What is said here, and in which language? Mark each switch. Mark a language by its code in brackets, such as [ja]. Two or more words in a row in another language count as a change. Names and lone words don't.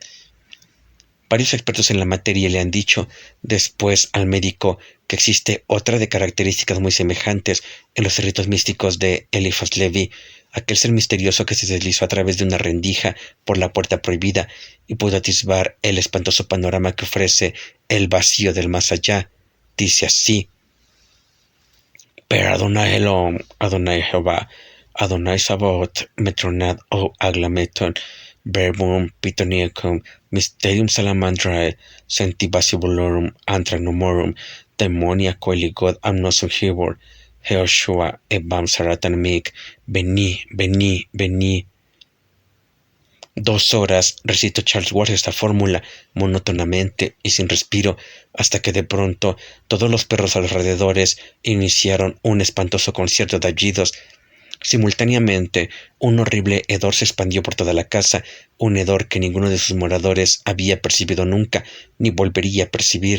[es] Varios expertos en la materia le han dicho después al médico que existe otra de características muy semejantes en los ritos místicos de Eliphas Levi, aquel ser misterioso que se deslizó a través de una rendija por la puerta prohibida y pudo atisbar el espantoso panorama que ofrece el vacío del más allá. Dice así: Per Adonai Elom, Adonai Jehová, Adonai Sabaoth, Metronad o Aglameton, [la] Verbum Pitoniacum, Mysterium Salamandrae, [es] Sentibasibulorum, Antranomorum, Demonia Coeligod Amnosum Hibor, Jehoshua Ebam Saratanmik, Vení, vení, vení. 2 horas recitó Charles Ward esta fórmula monótonamente y sin respiro, hasta que de pronto todos los perros alrededores iniciaron un espantoso concierto de aullidos. Simultáneamente, un horrible hedor se expandió por toda la casa, un hedor que ninguno de sus moradores había percibido nunca, ni volvería a percibir.